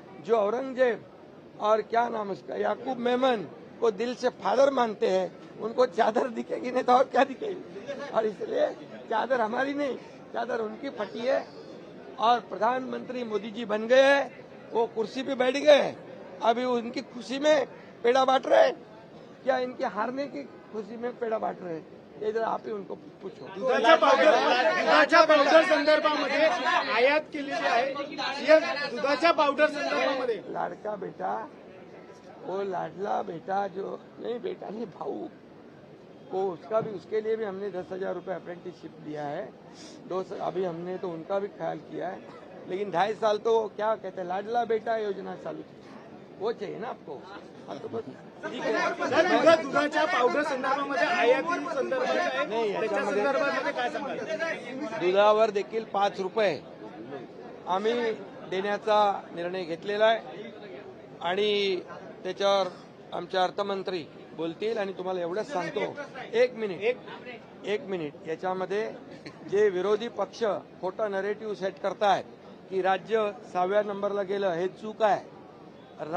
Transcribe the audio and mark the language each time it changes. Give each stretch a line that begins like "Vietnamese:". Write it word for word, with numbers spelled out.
Hindi: जो औरंगजेब और क्या नाम उसका, याकूब मेमन को दिल से फादर मानते हैं, उनको चादर दिखेगी नहीं तो और क्या दिखेगी। और इसलिए चादर हमारी नहीं, चादर उनकी फटी है। और प्रधानमंत्री मोदी जी बन गए हैं, वो कुर्सी पे बैठ गए, अभी उनकी खुशी में पेड़ा बांट रहे हैं क्या, इनके हारने की खुशी में पेड़ा बांट रहे हैं? इधर आप ही उनको पूछो।
Marathi: दुधाच्या पावडर दुधाच्या पावडर संदर्भामध्ये आयात केलेली आहे। सीएम, दुधाच्या पावडर संदर्भामध्ये
Hindi: लाडका बेटा, वो लाडला बेटा जो नहीं बेटा नहीं भाऊ को, उसका भी, उसके लिए भी हमने दस हजार रुपये अप्रेंटिसशिप दिया है। दो स- अभी हमने तो उनका भी ख्याल किया है, लेकिन ढाई साल तो क्या कहते हैं लाडला बेटा योजना चालू थी। वो चाहिए ना आपको, हाँ तो बस ठीक सर, है।
Marathi: दुधा दुधाच्या पावडर संदर्भामध्ये आयाती संदर्भात आहे, नाही, याच्यामध्ये- त्याच्या संदर्भामध्ये काय सांगाल? दुधावर देखील पाच रुपये आम्ही देण्याचा निर्णय घेतलेला आहे आणि त्याच्यावर आमचे अर्थमंत्री बोलतील आणि तुम्हाला एवढंच सांगतो, एक मिनिट एक मिनिट याच्यामध्ये जे विरोधी पक्ष खोटा नरेटिव्ह सेट करतायत की राज्य सहाव्या नंबरला गेलं, हे चूक आहे।